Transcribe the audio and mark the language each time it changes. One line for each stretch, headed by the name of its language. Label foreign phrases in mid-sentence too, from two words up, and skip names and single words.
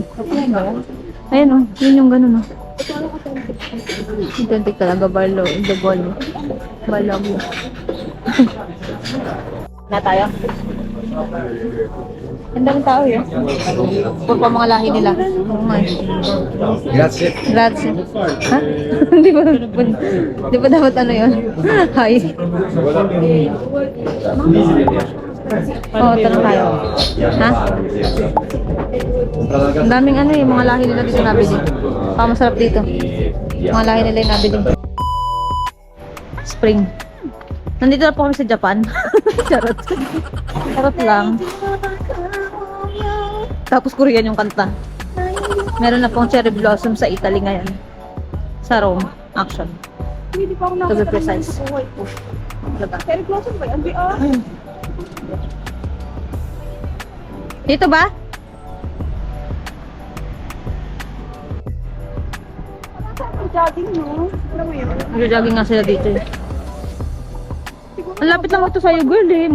Filipino: Ayan o. Yun yung ganun o. Authentic talaga. Barlo.
English: The ball.
Filipino: Balog. Na tayo. Ang daming tao yun. Puro pa mga lahi nila.
English: Oh my.
Filipino: Grazie. Grazie. Ha? Di ba dapat ano yun? Hi. Oo, tanong tayo. Ha? Ang daming ano eh, mga lahi nila dito nabili. Masarap dito. Mga lahi nila yung nabili. Spring. Nandito na po kami sa Japan. Charot. Charot lang. Tapos Korean yung kanta. Meron na pong cherry blossom sa Italy ngayon. Sa Rome, actually.
English: To be precise.
Filipino: Cherry blossom ba yan? Dito ba? Jogging, no? Alam mo yun? Nag-jogging nga sila dito eh. Ang lapit lang ito sa'yo, girl eh.